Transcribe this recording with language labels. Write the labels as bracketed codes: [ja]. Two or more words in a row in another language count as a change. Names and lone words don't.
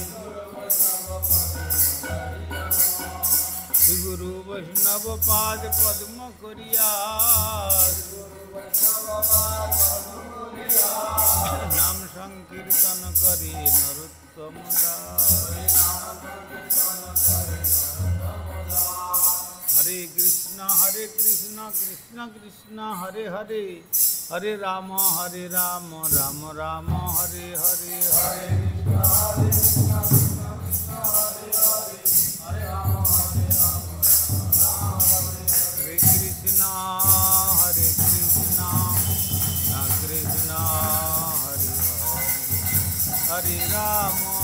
[bn] শ্রী গুরু বৈষ্ণব পাদ পদ্ম করিয়া নাম সংকীর্তন করে নরোত্তম দাস [sa] হরে কৃষ্ণ কৃষ্ণ কৃষ্ণ হরে হরে হরে রাম রাম রাম হরে হরে হরে কৃষ্ণ হরে কৃষ্ণ কৃষ্ণ হরে হরে রাম